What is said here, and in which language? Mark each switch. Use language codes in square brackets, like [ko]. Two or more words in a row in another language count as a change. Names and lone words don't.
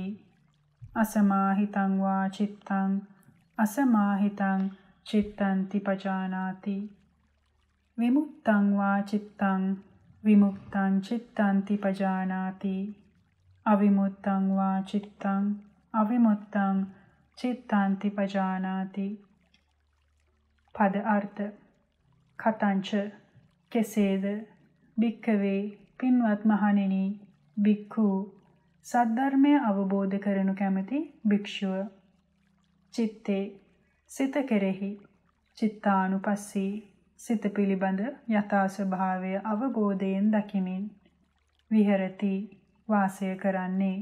[pi] අසමාහිතං වා චිත්තං අසමාහිතං චිත්තන්ති පජානාති. විමුක්තං වා චිත්තං විමුක්තං චිත්තන්ති පජානාති. අවිමුක්තං වා චිත්තං අවිමුක්තං චිත්තන්ති පජානාති. [si] පද අර්ථ. කතංච කෙසේද භික්ඛවේ පින්වත් මහණෙනි භික්ඛු සද්ධර්මය අවබෝධ කරනු කැමැති භික්ෂුව. චිත්තේ සිත කෙරෙහි චිත්තානුපස්සී සිත පිළිබඳ යථා ස්වභාවය අවබෝධයෙන් දකිමින් විහෙරති වාසය කරන්නේ.